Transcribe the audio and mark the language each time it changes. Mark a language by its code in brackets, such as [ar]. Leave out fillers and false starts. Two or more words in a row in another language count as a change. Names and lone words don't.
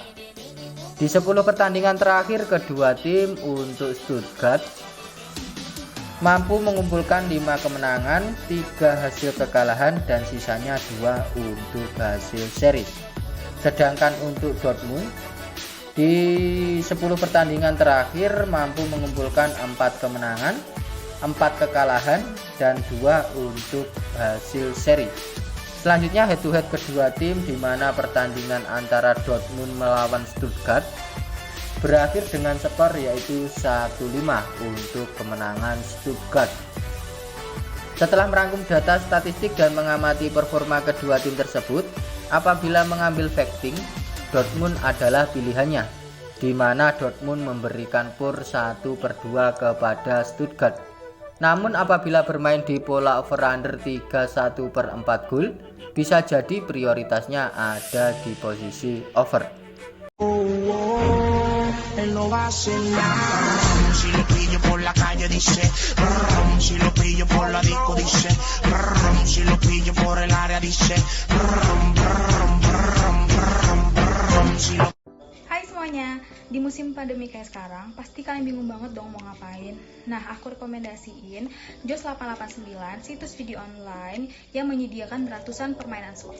[id] Di 10 pertandingan terakhir kedua tim untuk Stuttgart mampu mengumpulkan 5 kemenangan, 3 hasil kekalahan dan sisanya 2 untuk hasil seri. Sedangkan untuk Dortmund di 10 pertandingan terakhir mampu mengumpulkan 4 kemenangan, 4 kekalahan dan 2 untuk hasil seri. Selanjutnya [en] head to head [id] kedua tim, di mana pertandingan antara Dortmund melawan Stuttgart berakhir dengan skor yaitu 1-5 untuk kemenangan Stuttgart. Setelah merangkum data statistik dan mengamati performa kedua tim tersebut, apabila mengambil facting, Dortmund adalah pilihannya, di mana Dortmund memberikan PUR 1/2 kepada Stuttgart. Namun apabila bermain di pola over-under 31/4 gol, bisa jadi prioritasnya ada di posisi over. [es] Él no va a hacer nada. Si lo pillo por la calle dice, si lo pillo por la disco dice, si lo pillo por el área dice, [id] Hai semuanya, di musim pandemi kayak sekarang, pasti kalian bingung banget dong mau ngapain. Nah, aku rekomendasiin JOS 889, situs video online yang menyediakan ratusan permainan slot.